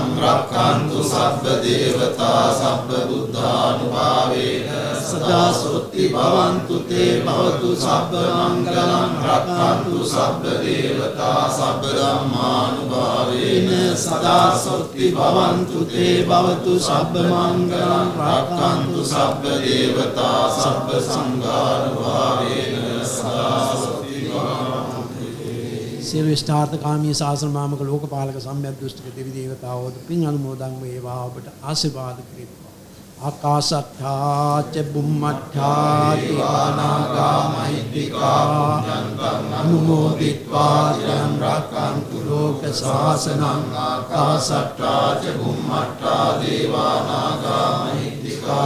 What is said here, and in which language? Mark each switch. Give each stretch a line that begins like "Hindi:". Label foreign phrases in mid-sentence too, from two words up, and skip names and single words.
Pali: රක්ඛන්තු සබ්බ දේවතා සබ්බ බුද්ධානුභාවේන සදා සොත්ති භවන්තු තේ භවතු සබ්බ මංගලං රක්ඛන්තු සබ්බ දේවතා සබ්බ ධම්මානුභාවේන සදා සොත්ති භවන්තු තේ භවතු සබ්බ මංගලං රක්ඛන්තු සබ්බ දේවතා සබ්බ සංඝානුභාවේන සදා සොත්ති භවන්තු
Sinhala: සියලු ඉෂ්ඨාර්ථකාමී ශාසන මාමක ලෝකපාලක සම්‍යක් දෘෂ්ටික දෙවි දේවතාවෝද පින් අනුමෝදන් වේවා ඔබට ආශිර්වාද කෙරෙත්වා
Pali: ආකාශත්ථා ච බුම්මත්ථා දීවානාගා මහිත්‍තිකා අනුමෝදිත්වා චං රක්ඛන්තු ලෝක ශාසනං ආකාශත්ථා ච බුම්මත්ථා දීවානාගා මහිත්‍තිකා